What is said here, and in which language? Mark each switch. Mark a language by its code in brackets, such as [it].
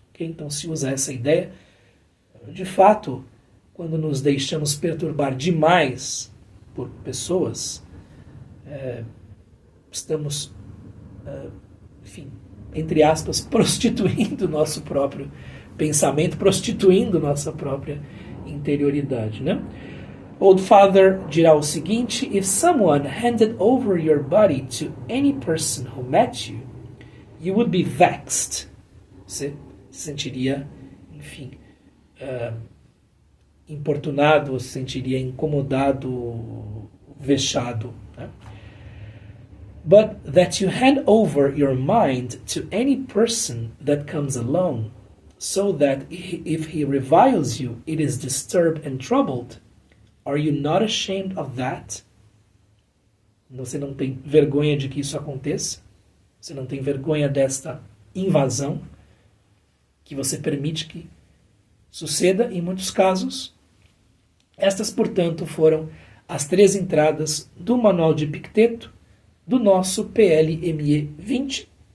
[pt] Então se usa essa ideia. De fato, quando nos deixamos perturbar demais por pessoas, estamos, enfim, entre aspas, prostituindo o nosso próprio pensamento, prostituindo nossa própria interioridade. Né? [en] Old Father [pt] dirá o seguinte: [en] if someone handed over your body to any person who met you, you would be vexed. [pt] Você se sentiria, enfim, importunado, se sentiria incomodado, vexado. Né? [en] But that you hand over your mind to any person that comes along, so that if he reviles you, it is disturbed and troubled, are you not ashamed of that? [pt] Você não tem vergonha de que isso aconteça? Você não tem vergonha desta invasão que você permite que suceda em muitos casos? Estas, portanto, foram as 3 entradas do Manual de Epicteto do nosso PLME 20.